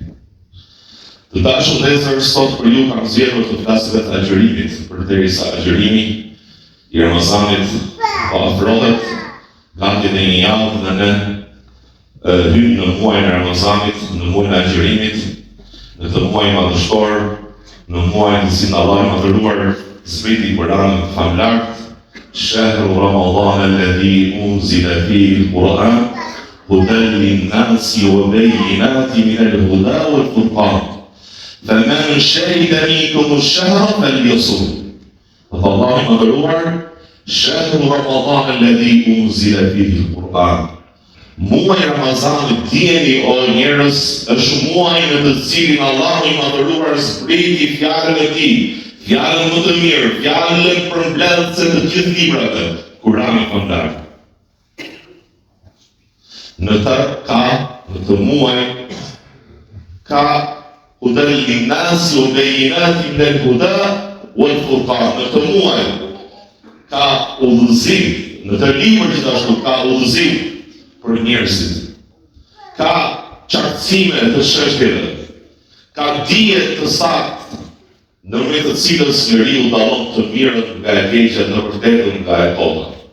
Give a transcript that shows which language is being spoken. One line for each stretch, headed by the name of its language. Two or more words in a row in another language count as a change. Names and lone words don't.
Albanian: Të dashur vëllezër, sot për ju kam zgjedhur të flas vetë agjërimit, përderisa agjërimi i Ramazanit po afrohet, gati dhe një javë dhe ne hymë në muajin e Ramazanit, në muajin e agjërimit, në të muaj madhështor, në muajin të cilin Allahu i madhëruar zbriti Kur'anin famlar,
Arabic: شهر رمضان الذي أنزل فيه القرآن هدى للناس وبينات من الهدى والفرقان. فمن شهد منكم الشهر فليصمه.
Albanian: Allahu i madhëruar,
Arabic: شهر رمضان الذي أنزل فيه القرآن.
Albanian: Muaji Ramazanit, dijeni o njerëz, është muaji në të cilin Allahu i madhëruar zbriti fjalën e tij, fjalën më të mirë, fjalën përmbledhëse të gjithë librave, Kurani këndar. Në të muaj, ka
Arabic: هدى للناس وبينات من الهدى والفرقان.
Albanian: Në të muaj, ka udhëzim, në të libër gjithashtu ka udhëzim për njerëzit. Ka qartësime të shështjeve, ka dije të saktë, në me të cilës njeriu dallon të mirën nga e keqja, në vërtetën nga e kota.